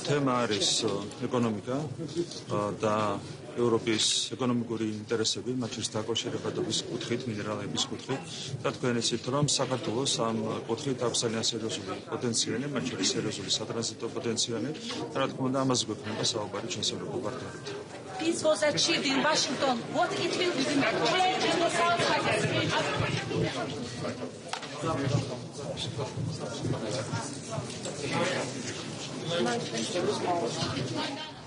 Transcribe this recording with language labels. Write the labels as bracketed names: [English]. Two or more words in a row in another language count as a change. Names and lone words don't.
[Georgian] თემა არის ეკონომიკა და ევროპის ეკონომიკური ინტერესები, მათ შორის დაკავშირებადობის კუთხით, მინერალების კუთხით და თქვენ იცით, რომ საქართველოს ამ კუთხით აქვს ძალიან სერიოზული პოტენციალი, მათ შორის სერიოზული სატრანზიტო პოტენციალი და რა თქმა უნდა, ამაზე გვექნება საუბარი ჩვენს ევროპულ პარტნიორებთან. [English] Peace was achieved in Washington. What it will change in the South Pacific?